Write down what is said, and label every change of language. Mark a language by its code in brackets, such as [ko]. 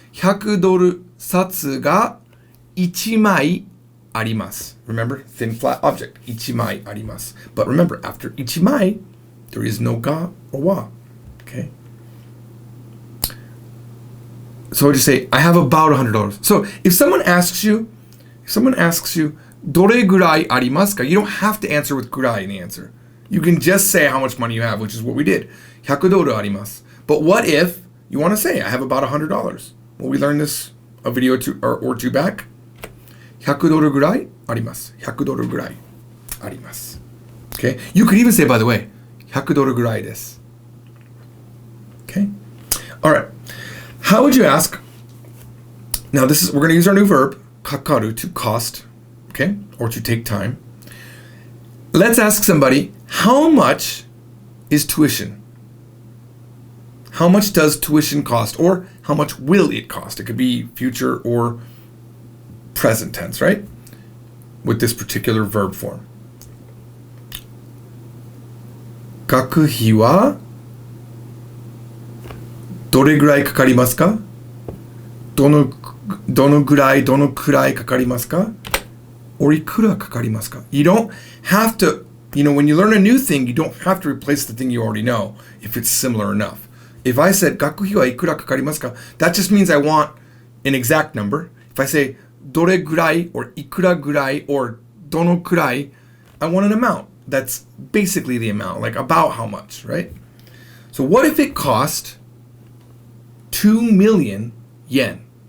[ja] 100ドル札が1枚あります. [en] Remember, thin flat object. [ja] 1枚あります. [en] But remember, after 1枚, there is no ga or wa. Okay? So I just say, I have about $100. So if someone asks you, If someone asks you, [ja] どれぐらいありますか? [en] You don't have to answer with ぐらい in the answer. You can just say how much money you have, which is what we did. [ja] 100ドルあります. [en] But what if you want to say, I have about $100? Well, we learned this a video or two back. [ja] 100ドルぐらいあります.100ドルぐらいあります.Okay? [en] You could even say, by the way, [ja] 100ドルぐらいです. [en] Okay? All right. How would you ask? Now, we're going to use our new verb, Hikaru to cost, okay? Or to take time. Let's ask somebody, how much is tuition? How much does tuition cost? Or how much will it cost? It could be future or present tense, right? With this particular verb form. [ja] 学費はどれぐらいかかりますか? どのくらいかかりますか? Or いくらかかりますか? [en] You don't have to, when you learn a new thing, you don't have to replace the thing you already know if it's similar enough. If I said [ja] 学費はいくらかかりますか? [en] That just means I want an exact number. If I say どれぐらい or いくらぐらい or どのくらい, I want an amount. That's basically the amount, like about how much, right? So what if it cost 2 million yen?